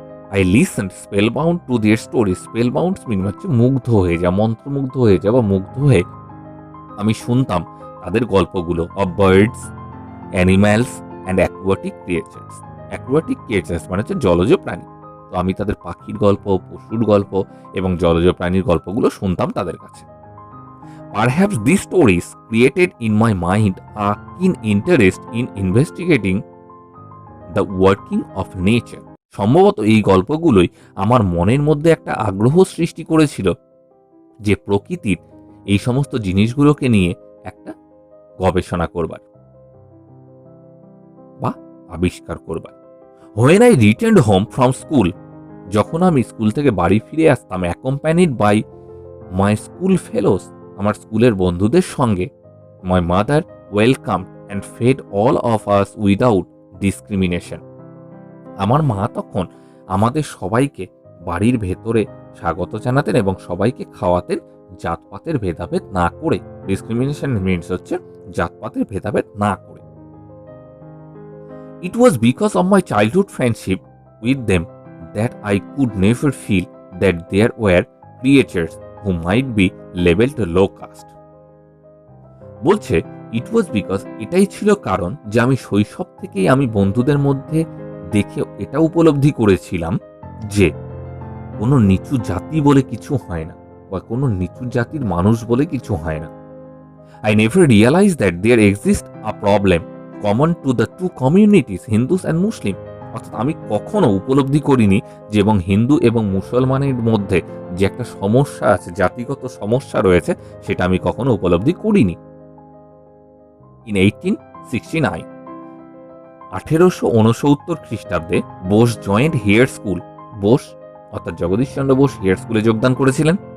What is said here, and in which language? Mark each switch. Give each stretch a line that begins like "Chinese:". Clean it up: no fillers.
English: I listened spellbound to their story,
Bangla: spell bound মিন হচ্ছে মুগ্ধ হয়ে যা, মন্ত্রমুগ্ধ হয়ে যা বা মুগ্ধ হয়ে আমি শুনতাম তাদের গল্পগুলো।
English: Of birds, animals and aquatic creatures.
Bangla: Aquatic creatures মানে হচ্ছে জলজ প্রাণী। তো আমি তাদের পাখির গল্প, পশুর গল্প এবং জলজ প্রাণীর গল্পগুলো শুনতাম তাদের কাছে।
English: Perhaps these stories created in my mind a keen interest in investigating the working of nature.
Bangla: সম্ভবত এই গল্পগুলোই আমার মনের মধ্যে একটা আগ্রহ সৃষ্টি করেছিল যে প্রকৃতির এই সমস্ত জিনিসগুলোকে নিয়ে একটা গবেষণা করবার বা আবিষ্কার করবার।
English: When I returned home from school,
Bangla: যখন আমি স্কুল থেকে বাড়ি ফিরে আসতাম,
English: accompanied by my school fellows,
Bangla: আমার স্কুলের বন্ধুদের সঙ্গে,
English: my mother welcomed and fed all of us without discrimination.
Bangla: আমার মা তখন আমাদের সবাইকে বাড়ির ভেতরে স্বাগত জানাতেন এবং সবাইকে খাওয়াতেন জাতপাতের ভেদাভেদ না করে। ডিসক্রিমিনেশন মিনস হচ্ছে জাতপাতের ভেদাভেদ না করে।
English: It was because of my childhood friendship with them that I could never feel that there were creatures who might be labeled low caste.
Bangla: বলছে
English: it was because,
Bangla: এটাই ছিল কারণ যে আমি শৈশব থেকেই আমি বন্ধুদের মধ্যে দেখে এটা উপলব্ধি করেছিলাম যে কোনো নিচু জাতি বলে কিছু হয় না বা কোনো নিচু জাতির মানুষ বলে কিছু হয় না।
English: I never realized that there exists a problem common to the two communities, Hindus and Muslim.
Bangla: অর্থাৎ আমি কখনো উপলব্ধি করিনি যে এবং হিন্দু এবং মুসলমানের মধ্যে যে একটা সমস্যা আছে, জাতিগত সমস্যা রয়েছে, সেটা আমি কখনো উপলব্ধি করিনি। ইন 1869, 1869 খ্রিস্টাব্দে Bose joint hair school, Bose অর্থাৎ জগদীশচন্দ্র বোস হেয়ার স্কুলে যোগদান করেছিলেন।